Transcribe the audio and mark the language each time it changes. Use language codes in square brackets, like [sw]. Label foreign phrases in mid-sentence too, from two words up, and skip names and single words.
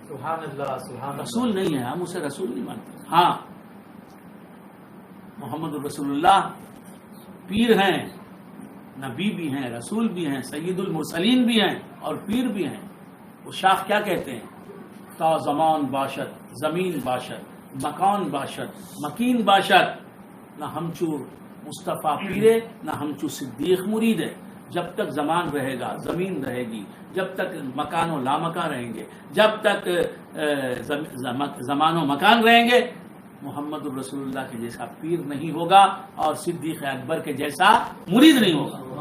[ar] سبحان اللہ سبحان اللہ. [ur] رسول نہیں ہے، ہم اسے رسول نہیں مانتے. ہاں محمد الرسول اللہ پیر ہیں، نبی بھی ہیں، رسول بھی ہیں، سید المرسلین بھی ہیں اور پیر بھی ہیں. وہ شاخ کیا کہتے ہیں؟ [fa] تا زمان باشد زمین باشد مکان باشد مکین باشد، نہ ہمچو مصطفیٰ پیرے نہ ہمچو صدیق مرید ہے. [ur] جب تک زمان رہے گا زمین رہے گی، جب تک مکان و لامکان رہیں گے، جب تک زمان و مکان رہیں گے، محمد الرسول اللہ کے جیسا پیر نہیں ہوگا اور صدیق اکبر کے جیسا مرید نہیں ہوگا.